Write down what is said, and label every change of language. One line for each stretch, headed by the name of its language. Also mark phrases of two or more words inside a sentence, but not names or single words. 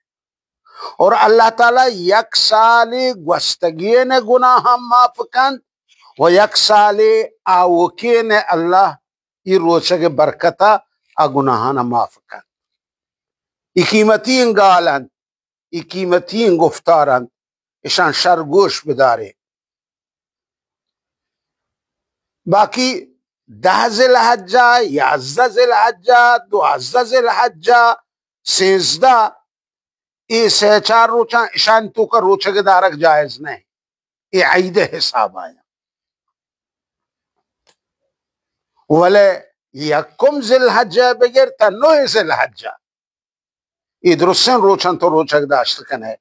Baluchi: اور اللہ تعالی 1 سال گوستگین گناہ معاف کن و 1 سال آوکین اللہ ای روچک برکتا آ گناہانا معاف کن. ای قیمتی انگالن ای قیمتی گفتارن اشان شرگوش بدارے. باقی 10 ذی الحجہ 11 ذی الحجہ 12 ذی الحجہ 13 ای 3-4 روچاں اشان تو کا روچک دارک
Urdu: جائز نہیں.
Baluchi: ای عید حساب آیا ولے 1 ذی الحجہ بگر تا 9 ذی الحجہ ای درسن روچن تو روچک داشت کن ہے.